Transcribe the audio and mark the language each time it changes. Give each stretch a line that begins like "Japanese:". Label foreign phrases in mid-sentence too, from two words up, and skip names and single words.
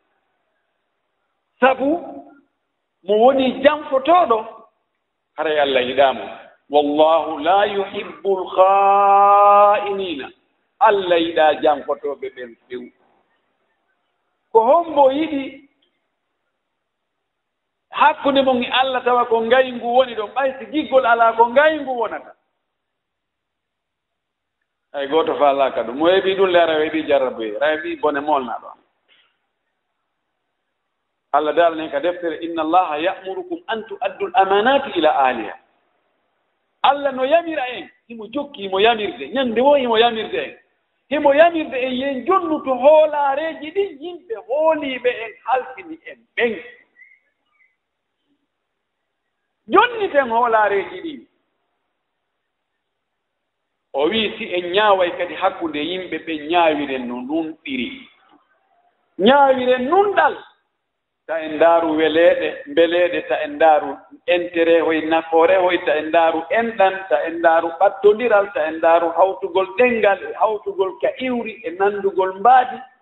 Fula: sabu mo woni janfotoɗo haray Allah yiɗamo
Arabic: والله لا يحب الخائنين
Fula: Allah yiɗa janfotoɓe ɓen few ko hombo yiɗi hakkunde mon e Allah tawa ko ngayngu woni ɗon ɓaysi giggol ala ko ngayngu wonata ay goto falaka ɗum mo heɓi ɗum le ara weɓi jarraboye ra heɓi bone molnaɗo Allah daalani ka deftere
Arabic: إن الله يأمركم أن تؤدوا الأمانات إلى أهلها
Fula: Allah no yamira en himo jokki himo yamirde ñande wo himo yamirde en himo yamirde en yen jonnuto hoolaareji ɗin yimɓe hooliɓe en halfini en ɓen jonniten hoolaareji ɗin o wi si en ñaaway kadi hakkunde yimɓe ɓe ñaawiren no nunɗiri ñaawiren nunɗal ta en ndaaru weleeɗe mbeleeɗe ta en ndaaru intérêt hoye nafoore hoye ta en ndaaru enɗan ta en ndaaru ɓattodiral ta en ndaaru hawtugol ɗenngal e hawtugol ka iwri e nanndugol mbaadi